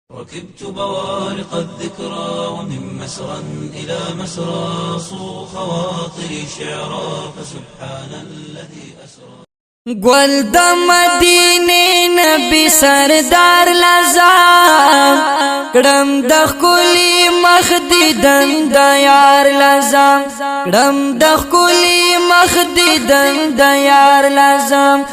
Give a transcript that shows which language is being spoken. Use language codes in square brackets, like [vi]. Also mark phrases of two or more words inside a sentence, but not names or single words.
[ar] ركبت بوارق الذكرى ومن مسرى إلى مسرى، صو خواطري شعرا، فسبحان الذي أسرى. [ps] ګل د مدینې نبی سردار لزا، کړم د ښکلي مخ دیدن د یار لزا، کړم د ښکلي مخ دیدن د یار لزا.